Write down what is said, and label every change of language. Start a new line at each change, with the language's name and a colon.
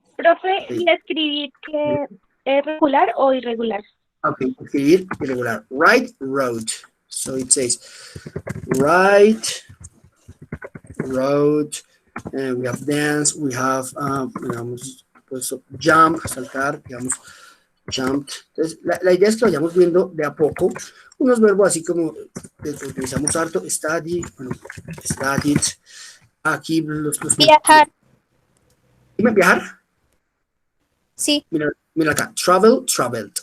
Spanish: Profe, ¿y escribir que es regular o irregular? Ok, escribir irregular. Write, wrote.
English: So it says, write, wrote, and we have dance, we have, digamos, pues, jump, saltar, digamos, jumped.
Spanish: Entonces, la idea es que vayamos viendo de a poco unos verbos así como que utilizamos harto, study, bueno, studied, aquí los Viajar. Dime, viajar. Sí. Mira acá, travel, traveled.